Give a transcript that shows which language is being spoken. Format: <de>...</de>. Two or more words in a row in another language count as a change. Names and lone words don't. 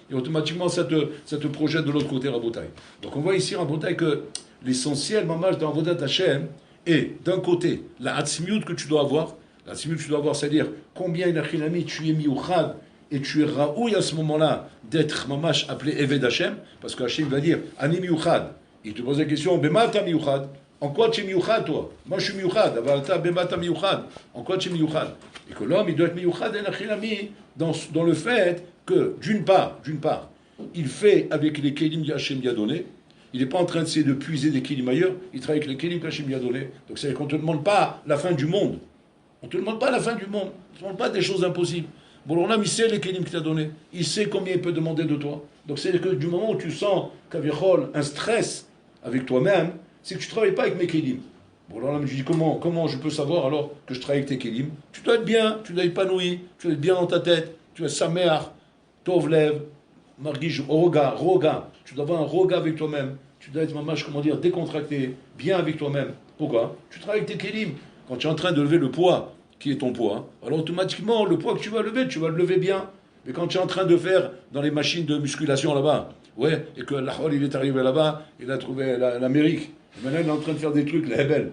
<fr>Et automatiquement, ça te projette de l'autre côté à Botaï. Donc on voit ici à Botaï que l'essentiel, mamage, dans</fr> <he>עבודת השם,</he> <fr>est d'un côté, la Hatzmiut que tu dois avoir, c'est-à-dire combien il tu es miouchad, et tu es raoui à ce moment-là d'être mamash appelé</fr> <he>עבד השם,</he> <fr>parce que Hashem va dire</fr> <he>אני מיוחד.</he> <fr>Il te pose la question,</fr> <he>במה אתה מיוחד?</he> <fr>En quoi tu es miouchad toi? Moi je suis miouchad,</fr> <he>אבל אתה במה אתה מיוחד.</he> <fr>En quoi tu es miouchad? Et que l'homme il doit être miouchad et nachilami dans le fait que, d'une part, il fait avec les kelim qu'Hachem lui a donné. Il n'est pas en train d'essayer de puiser des kelim ailleurs, il travaille avec les kelim qu'Hachem lui a donné. Donc c'est qu'on ne te demande pas la fin du monde. On ne te demande pas la fin du monde. On ne te demande pas des choses impossibles. Bon, l'homme, il sait les kélim qu'il t'a donné. Il sait combien il peut demander de toi. Donc, c'est que du moment où tu sens qu'avichol, un stress avec toi-même, c'est que tu ne travailles pas avec mes kélim. Bon, l'homme, je dis comment je peux savoir alors que je travaille avec tes kélim? Tu dois être bien, tu dois être épanoui, tu dois être bien dans ta tête, tu dois être</fr> <he>שמח, טוב לב, מרגיש,</he> <fr>roga. Tu dois avoir un roga avec toi-même. Tu dois être, mamash, décontracté, bien avec toi-même. Pourquoi? Tu travailles avec tes kélim. Quand tu es en train de lever le poids, qui est ton poids, alors automatiquement, le poids que tu vas le lever bien. Mais quand tu es en train de faire dans les machines de musculation là-bas, et que l'Achol, il est arrivé là-bas, il a trouvé l'Amérique, et maintenant il est en train de faire des trucs, la Hebel.</fr>